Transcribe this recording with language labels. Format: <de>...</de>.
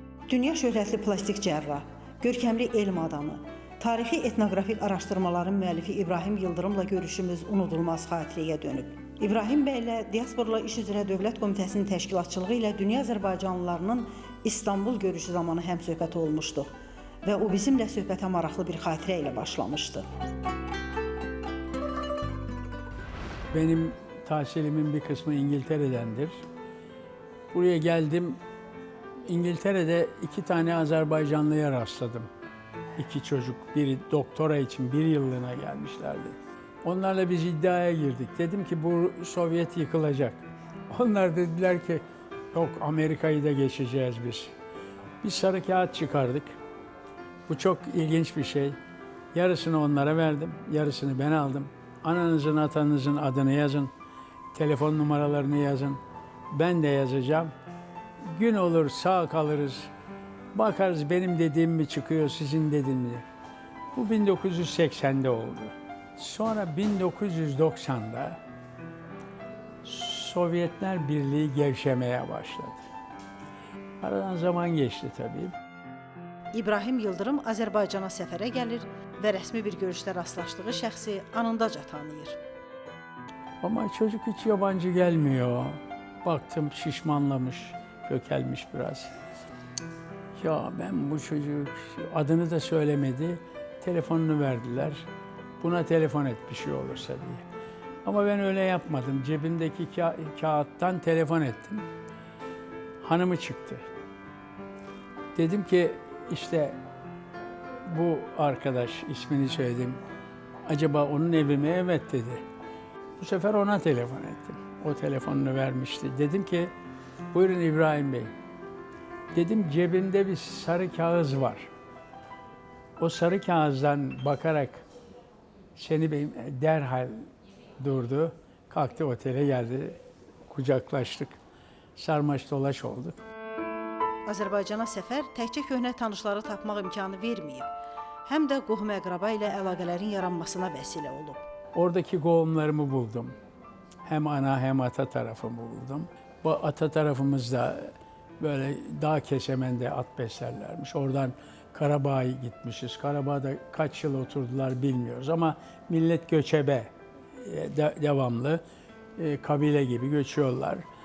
<az>Dünya şöhrətli plastik cərrah, görkəmli elm adamı, tarixi etnoqrafik araşdırmaların müəllifi İbrahim Yıldırımla görüşümüz unudulmaz xatirəyə dönüb. İbrahim bəylə Diasporla İş üzrə Dövlət Komitəsinin təşkilatçılığı ilə dünya Azərbaycanlılarının İstanbul görüşü zamanı həmsöhbət olmuşduq və o bizimlə söhbətə maraqlı bir xatirə ilə başlamışdı.</az> <tr>Benim tahsilimin bir kısmı İngiltere'dendir. Buraya geldim. İngiltere'de 2 tane Azerbaycanlıya rastladım. 2 çocuk, biri doktora için 1 yıllığına gelmişlerdi. Onlarla biz iddiaya girdik. Dedim ki bu Sovyet yıkılacak. Onlar dediler ki yok, Amerika'yı da geçeceğiz biz. Biz sarı kağıt çıkardık. Bu çok ilginç bir şey. Yarısını onlara verdim, yarısını ben aldım. Ananızın, atanızın adını yazın, telefon numaralarını yazın. Ben de yazacağım. Gün olur sağ kalırız. Bakarız benim dediğim mi çıkıyor, sizin dediğim mi? Bu 1980'de oldu. Sonra 1990'da Sovyetler Birliği gevşemeye başladı. Aradan zaman geçti tabii.</tr> <az>İbrahim Yıldırım Azərbaycana səfərə gəlir və rəsmi bir görüşdə rastlaşdığı şəxsi anındaca tanıyır.</az> <tr>Ama çocuk hiç yabancı gelmiyor. Baktım şişmanlamış, kökelmiş biraz. Ya ben bu çocuk, adını da söylemedi, telefonunu verdiler. Buna telefon et bir şey olursa diye. Ama ben öyle yapmadım. Cebimdeki kağıttan telefon ettim. Hanımı çıktı. Dedim ki işte bu arkadaş, ismini söyledim. Acaba onun evi mi? Evet dedi. Bu sefer ona telefon ettim. O telefonunu vermişti. Dedim ki buyurun İbrahim Bey. Dedim cebimde bir sarı kağıt var. O sarı kağıttan bakarak seni derhal durdu. Kalktı otele geldi. Kucaklaştık. Sarmaş dolaş olduk.</tr> <az>Azərbaycana səfər təkcə köhnə tanışları tapmaq imkanı verməyib, həm də qohum-əqraba ilə əlaqələrin yaranmasına vəsilə olub.</az> <tr>Oradaki qohumlarımı buldum. Hem ana hem ata tarafımı buldum. Bu ata tarafımızda böyle dağ kesemende at beslerlermiş. Oradan Karabağ'a gitmişiz. Karabağ'da kaç yıl oturdular bilmiyoruz ama millet göçebe, devamlı kabile gibi göçüyorlar.</tr>